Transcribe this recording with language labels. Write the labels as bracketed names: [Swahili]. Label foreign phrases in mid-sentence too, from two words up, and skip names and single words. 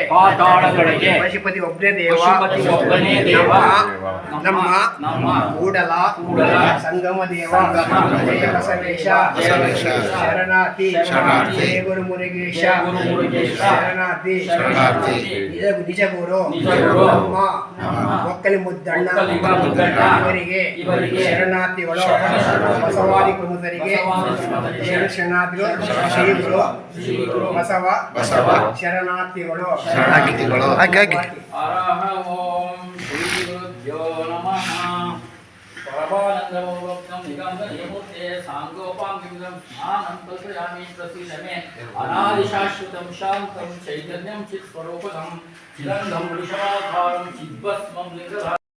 [Kannada] ಪಶುಪತಿ ಒಬ್ಬನೇ ದೇವ, ನಮ್ಮ ಕೂಡಲ ಸಂಗಮ ದೇವ, ಜಯ ಬಸವೇಶ, ಶರಣಾರ್ಥಿ, ಜಯ ಗುರು ಮುರುಗೇಶ, ಶರಣಾರ್ಥಿ, ನಿಜ ಗುರು ನಮ್ಮ ಒಕ್ಕಲಿ ಮುದ್ದಣ್ಣ ಇವರಿಗೆ ಶರಣಾರ್ಥಿಗಳು. ಬಸವಾದಿ ಪ್ರಮುಖರಿಗೆ ಶರಣಾರ್ಥಿಗಳು. ಶ್ರೀ ಗುರು ಬಸವ ಶರಣಾರ್ಥಿಗಳು. [Sanskrit] परमानंदमोक्तं निगमनिमुक्ते सांगोपांगितं स्नानं कल्पयामि प्रसीदमे अनादिशाश्वतं शान्तं चैतन्यं चित्स्वरूपं चिदङ्गं वृषभाकारं चिद्भस्मं लिङ्गधारं